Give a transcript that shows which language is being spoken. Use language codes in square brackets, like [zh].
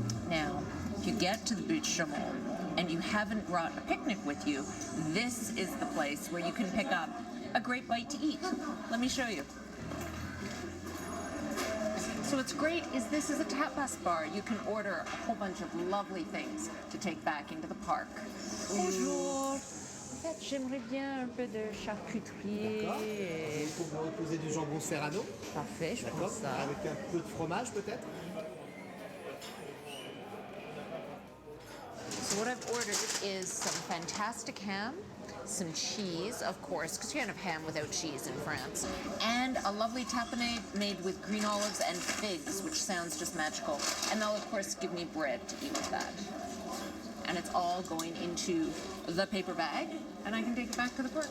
[en] Now, if you get to the Butte Chaumont and you haven't brought a picnic with you, this is the place where you can pick up a great bite to eat. Let me show you. So what's great is this is a tapas bar. You can order a whole bunch of lovely things to take back into the park. [fr] Bonjour. En fait, j'aimerais bien un peu de charcuterie. D'accord. Il faut vous reposer du jambon serrano. Parfait, je prends ça. Avec un peu de fromage peut-être. [en] So what I've ordered is some fantastic ham, some cheese, of course, because you can't have ham without cheese in France, and a lovely tapenade made with green olives and figs, which sounds just magical. And they'll, of course, give me bread to eat with that. And it's all going into the paper bag, and I can take it back to the park.